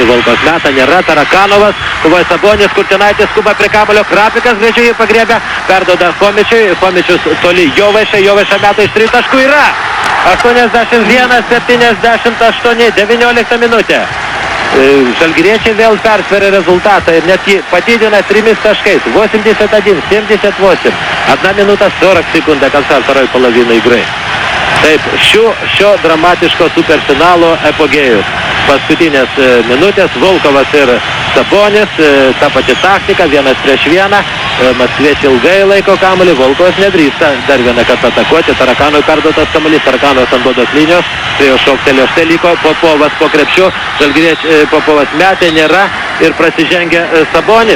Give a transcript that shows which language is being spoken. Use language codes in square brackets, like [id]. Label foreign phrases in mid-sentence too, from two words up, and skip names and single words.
[lt] Volkovas meta, nėra, Tarakanovas, kovoja Sabonis, Kurtinaitis skuba prie kamuolio, Krapikas greičiau jį pagriebia, perdoda Chomičiui, Chomičius toli Jovaiša, Jovaiša meta iš 3 taškų yra. 81-78, 19 minutė. Žalgiriečiai vėl persveria rezultatą ir net jį padidina 3 taškais. [ru] 81-78. [lt] 1 minutė 40 sekundė [ru] конца второй половины игры. [lt] Taip, šio dramatiško superfinalo epogėjus. Paskutinės minutės, Volkovas ir Sabonis, ta pati taktika, vienas prieš vieną. Maskviečiai ilgai laiko kamuolį, Volkovas nedrįsta dar vieną kartą atakuoti. Tarakanui perduotas kamuolys, Tarakanovas ant baudos linijos, prie jo šoktelio, štai liko Popovas po krepšiu, žalgiriečiai Popovas metė, nėra ir prasižengia Sabonis.